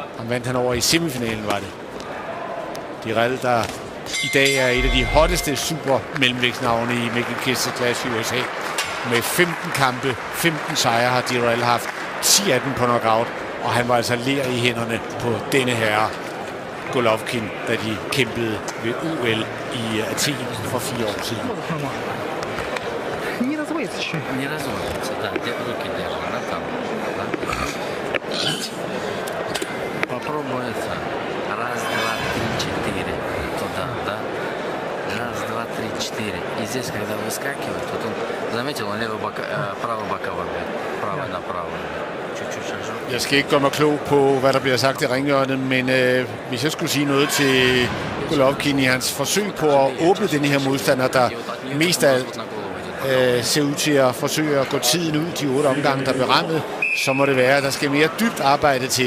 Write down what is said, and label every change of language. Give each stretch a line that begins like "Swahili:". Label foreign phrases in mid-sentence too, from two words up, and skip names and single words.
Danish: Han vandt han over i semifinalen, var det. Dirrell, der i dag er et af de hotteste super mellemvægtsnavne i Mickey Kister-klasse i USA. Med 15 kampe, 15 sejre har Dirrell haft, 10 af dem på knockout, og han var altså ler i hænderne på denne herre Golovkin, da de kæmpede ved OL i Athen for 4 år siden.
Russian: Не разводится, да, руки держит, да, там. Да. Попробуй это. Раз, два, три, четыре. Туда, да. Раз, два, три, четыре. И здесь, когда выскакивает, вот он, заметил, он правый боковой, правый направо. Чуть-чуть шажок.
Danish: Jeg skal ikke gøre mig klog på, hvad der bliver sagt i ringhjørnet, men hvis jeg skulle sige noget til Golovkin i hans forsøg på at åbne den her modstander, der mest af alt ser ud til at forsøge at gå tiden ud de 8 omgange, der bliver rammet, så må det være, at der skal mere dybt arbejde til.